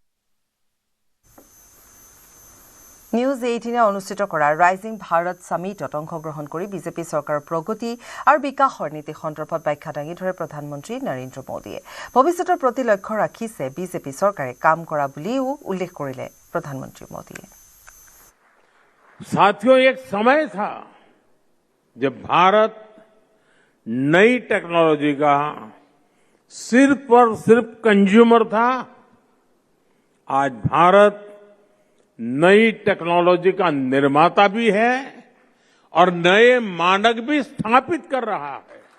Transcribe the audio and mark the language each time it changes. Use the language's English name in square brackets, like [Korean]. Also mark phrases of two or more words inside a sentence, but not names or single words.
[Assamese] নিউজ 18 অনুষ্ঠিত কৰা ৰাইজিং ভাৰত সামিটত অংশগ্ৰহণ কৰি বিজেপি চৰকাৰৰ প্ৰগতি আৰু বিকাশৰ নীতি সন্দৰ্ভত ব্যাখ্যা দাঙি ধৰে প্ৰধানমন্ত্ৰী নৰেন্দ্ৰ মোদীয়ে। ভৱিষ্যতৰ প্ৰতি লক্ষ্য ৰাখিছে বিজেপি চৰকাৰে কাম কৰা বুলিও উল্লেখ কৰিলে প্ৰধানমন্ত্ৰী মোদীয়ে। [Hindi] साथियों, एक समय था जब भारत नई टेक्नोलॉजी का सिर्फ और सिर्फ कंज्यूमर था। आज भारत नई टेक्नोलॉजी का निर्माता भी है और नए मानक भी स्थापित कर रहा है।